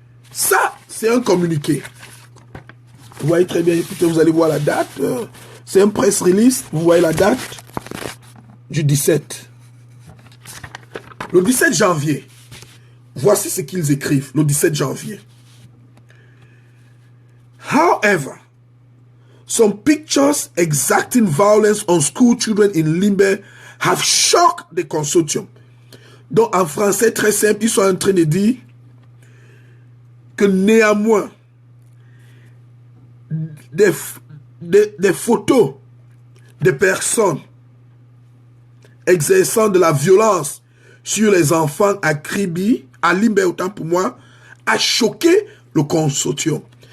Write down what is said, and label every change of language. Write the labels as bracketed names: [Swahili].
[French] Ça, c'est un communiqué. Vous voyez très bien, écoutez, vous allez voir la date. C'est un press release, vous voyez la date du 17. Le 17 janvier, voici ce qu'ils écrivent, le 17 janvier. [English] However, some pictures exacting violence on school children in Limbe have shocked the consortium. [French] Donc en français très simple, ils sont en train de dire que néanmoins, des photos de personnes exerçant de la violence sur les enfants à Kribi, à Limbe, autant pour moi, a choqué le consortium.